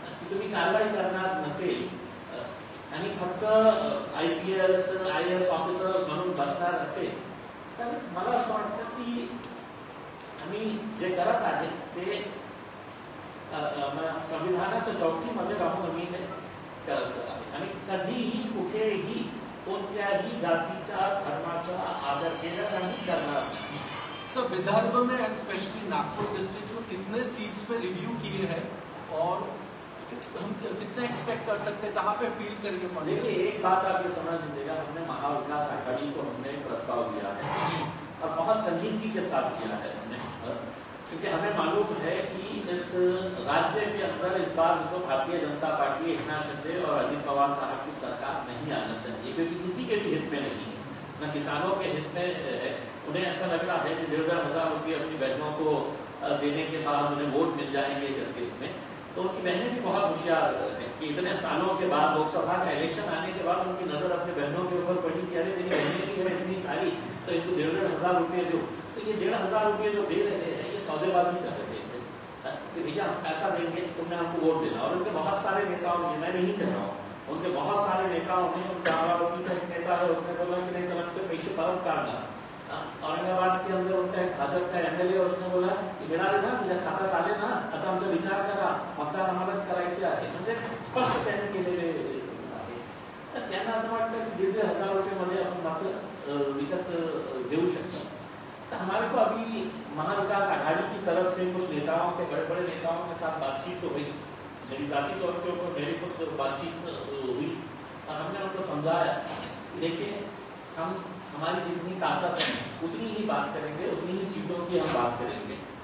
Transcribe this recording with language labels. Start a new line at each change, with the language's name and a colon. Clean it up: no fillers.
Marathi: तुम्ही कारवाई करणार नसेल आणि फक्त IPS IAS ऑफिसर म्हणून बसणार असेल, तर मला असं वाटतं की आम्ही जे करत आहे ते संविधानाच्या चौकीमध्ये राहून आम्ही हे करत आहे आणि कधीही कुठेही कोणत्याही जातीच्या धर्माचा आदर केला नाही करणार नाही.
Hindi: सर, विदर्भ में एंड स्पेशली नागपुर डिस्ट्रिक्ट में कितने सीट्स पे रिव्यू किए हैं और हम कितना एक्सपेक्ट कर सकते हैं, कहाँ पे फील करेंगे? देखिए, एक बात आप ये समझ लीजिएगा, हमने महाविकास आघाड़ी को हमने प्रस्ताव दिया है और बहुत संजीदगी के साथ किया है हमने, क्योंकि हमें मालूम है कि इस राज्य के अंदर इस बार तो भारतीय जनता पार्टी, एकनाथ शिंदे और अजित पवार साहब की सरकार नहीं आना चाहिए, क्योंकि किसी के भी हित में नहीं है, न किसानों के हित में है. उन्हें ऐसा लग रहा है कि 1,500 रुपये अपनी बहनों को देने के बाद उन्हें वोट मिल जाएंगे करके इसमें. तो उनकी बहनें भी बहुत होशियार है कि इतने सालों के बाद लोकसभा का इलेक्शन आने के बाद उनकी नजर अपने बहनों के ऊपर पड़ी कि अरे मेरी बहनें भी है इतनी सारी, तो इनको 1,500 रुपये जो, तो ये 1,500 रुपये जो दे रहे हैं ये सौदेबाजी कर रहे थे कि भैया हम पैसा देंगे, तुमने हमको वोट देना. और उनके बहुत सारे नेताओं ने, मैं नहीं कह रहा हूँ, उनके बहुत सारे नेताओं ने, उनके आरोपी का एक नेता है उसने बोला कि नहीं कलम के पैसे
Marathi: परत काढणार.
Hindi: औरंगाबाद के अंदर उनका एक भाजप का MLA उसने बोला की
Marathi: मिळाले ना, तुझ्या खात्यात आले ना, आता आमचा विचार करा, मतदान आम्हालाच करायचे आहे. म्हणजे स्पष्ट त्यांनी केलेले आहे. तर त्यांना असं वाटतं की 1,500 रुपये आपण मत विकत घेऊ शकतो.
Hindi: तो हमारे को अभी महाविकास आघाड़ी की तरफ से कुछ नेताओं के, बड़े बड़े नेताओं के साथ बातचीत तो हुई, मेरी जाती तौर के ऊपर मेरी कुछ बातचीत हुई और हमने उनको समझाया, देखिए हम हमारी जितनी ताकत है उतनी ही बात करेंगे, उतनी ही सीटों की हम बात करेंगे.